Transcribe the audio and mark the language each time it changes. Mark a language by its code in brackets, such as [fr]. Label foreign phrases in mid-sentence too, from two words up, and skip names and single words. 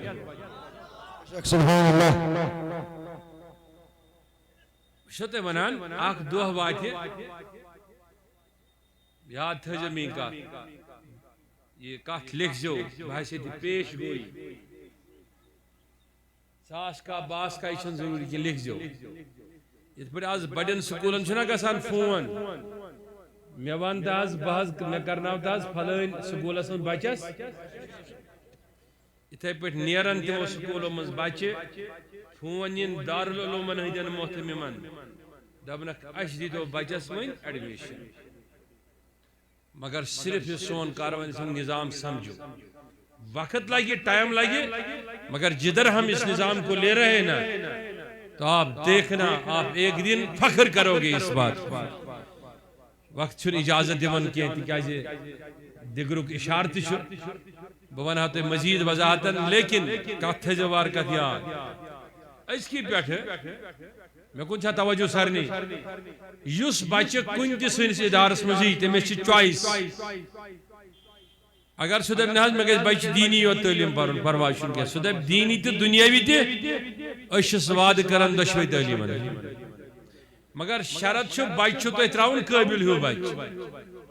[ar] سبحان اللہ [ks] چھو تۄہہِ ونان اکھ دۄہ واتہِ یاد تھٲیزیو میٛٲنۍ کتھ یہ کتھ لیکھزیو بہٕ آسہِ ییٚتہِ پیش گویی [ur] ساس کا باس کا [ks] یہ چھنہٕ ضروٗری کینٛہہ لیکھزیو یِتھ پٲٹھۍ آز بڑٮ۪ن سکوٗلن چھُنہ گژھان فون مےٚ ون تہٕ آز بہٕ حظ مےٚ کرناو تہٕ آز پھلٲنۍ سکوٗلس منٛز بچس یِتھے پٲٹھۍ نیرن تِمو سکوٗلو منٛز بچہِ فون یِن دارالعلومن ہٕنٛدٮ۪ن محتمِمن دپنکھ اسہِ دیٖتو بچس وۄنۍ ایڈمِشن مگر صرف یہِ سون کاروٲنی سُنٛد نظام [ur] سمجھو وقت لگے ٹائم لگے مگر جدھر ہم اس نظام کو لے رہے ہیں نا تو آپ دیکھنا آپ ایک دن فخر کرو گے اس بات [ks] وقت چھن اجازت دیون کی تکیازِ دگرک اشارت چھو بونا تو مزید وضاحتن لیکن کتھ جوار کتھ یاد اس کی پیٹھ میں کن چھا توجہ سرنی یس بچہ کن تہ سنس ادارس مزی تمس چھ چوائس اگر سہ دپ نہ مے گژھِ بچہ دینی یوت تعلیم پرن پرواہ چھُنہٕ کینٛہہ سہ دپ دینی تہ دنیاوی تہ أسۍ چھِس وعدٕ کران دۄشوے تعلیمن مگر شرط چھُ بچہ چھُ تۄہہِ تراوُن قٲبل ہیوٗ بچہ